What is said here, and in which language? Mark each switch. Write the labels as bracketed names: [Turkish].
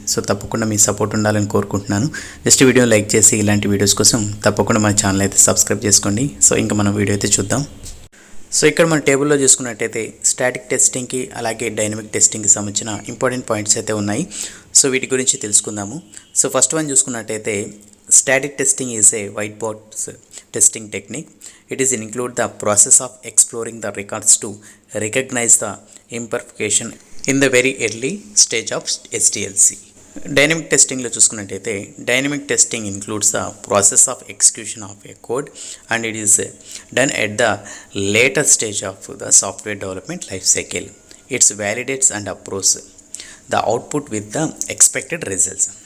[Telugu] So తప్పకుండా మీ support ఉండాలని కోరుకుంటున్నాను. జస్ట్ వీడియో లైక్ చేసి ఇలాంటి వీడియోస్ కోసం తప్పకుండా మన ఛానల్ అయితే సబ్స్క్రైబ్ చేసుకోండి. సో ఇంకా మనం వీడియో అయితే చూద్దాం. సో ఇక్కడ మన టేబుల్లో చూసుకున్నట్టయితే స్టాటిక్ టెస్టింగ్కి అలాగే డైనమిక్ టెస్టింగ్కి సంబంధించిన ఇంపార్టెంట్ పాయింట్స్ అయితే ఉన్నాయి. సో వీటి గురించి తెలుసుకుందాము. సో ఫస్ట్ వన్ చూసుకున్నట్టయితే [English] static testing is a whiteboard testing technique. It is include the process of exploring the records to recognize the imperfection in the very early stage of SDLC. [Telugu] Dynamic టెస్టింగ్లో చూసుకున్నట్టయితే [English] Dynamic testing includes the process of execution of a code and it is done at the later stage of the software development life cycle. It's validates and approves the output with the expected results.